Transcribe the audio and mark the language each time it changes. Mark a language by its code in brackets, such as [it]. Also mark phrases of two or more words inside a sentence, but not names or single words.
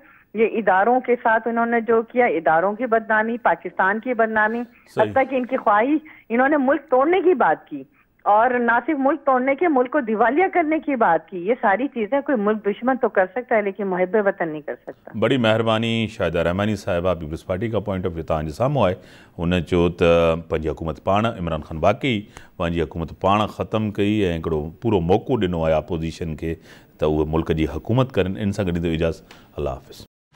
[ur] یہ اداروں کے ساتھ انہوں نے جو کیا, اداروں کی بدنامی, پاکستان کی بدنامی, حتیٰ کہ ان کی خواہش, انہوں نے ملک توڑنے کی بات کی, اور نہ صرف ملک توڑنے کے, ملک کو دیوالیہ کرنے کی بات کی. یہ ساری چیزیں کوئی ملک دشمن تو کر سکتا ہے, لیکن محب وطن نہیں کر سکتا. بڑی مہربانی شاہدہ رحمانی صاحبہ, پیپلز پارٹی کا [en] point of view [sd] تان ساموں آئے. انہیں چوت پنجی حکومت پان عمران خان باقی پنجی حکومت پان ختم کئی ऐं हिकिड़ो पूरो मौक़ो ॾिनो आहे अपोज़िशन खे त उहे मुल्क जी हुकूमत करनि. इन सां गॾु इजाज़त. अल्लाह हाफ़िज़.